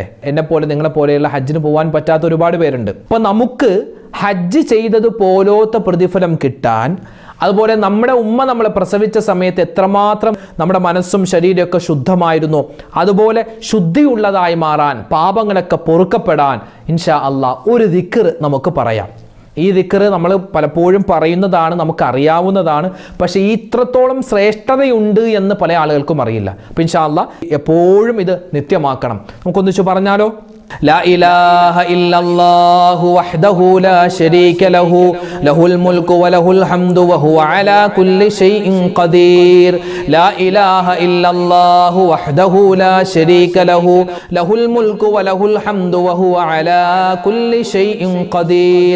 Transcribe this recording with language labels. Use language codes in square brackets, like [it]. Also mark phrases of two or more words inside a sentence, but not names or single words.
[ml] എന്നെപ്പോലെ നിങ്ങളെപ്പോലെയുള്ള ഹജ്ജിന് പോകാൻ പറ്റാത്ത ഒരുപാട് പേരുണ്ട്. അപ്പോൾ നമുക്ക് ഹജ്ജ് ചെയ്തത് പോലത്തെ പ്രതിഫലം കിട്ടാൻ, അതുപോലെ നമ്മുടെ ഉമ്മ നമ്മളെ പ്രസവിച്ച സമയത്ത് എത്രമാത്രം നമ്മുടെ മനസ്സും ശരീരമൊക്കെ ശുദ്ധമായിരുന്നു, അതുപോലെ ശുദ്ധിയുള്ളതായി മാറാൻ, പാപങ്ങളൊക്കെ പൊറുക്കപ്പെടാൻ [ar] إن شاء الله [ml] ഒരു ദിക്ർ നമുക്ക് പറയാം. ഈ ദിക്ർ നമ്മൾ പലപ്പോഴും പറയുന്നതാണ്, നമുക്കറിയാവുന്നതാണ്. പക്ഷേ ഇത്രത്തോളം ശ്രേഷ്ഠതയുണ്ട് എന്ന് പല ആളുകൾക്കും അറിയില്ല. അപ്പോൾ [ar] إن شاء الله [ml] എപ്പോഴും ഇത് നിത്യമാക്കണം. നമുക്കൊന്നിച്ചു പറഞ്ഞാലോ? [ar] لا إله إلا الله وحده لا شريك له له الملك وله الحمد وهو على كل شيء قدير. لا إله إلا الله وحده لا شريك له له الملك وله الحمد وهو على كل شيء قدير.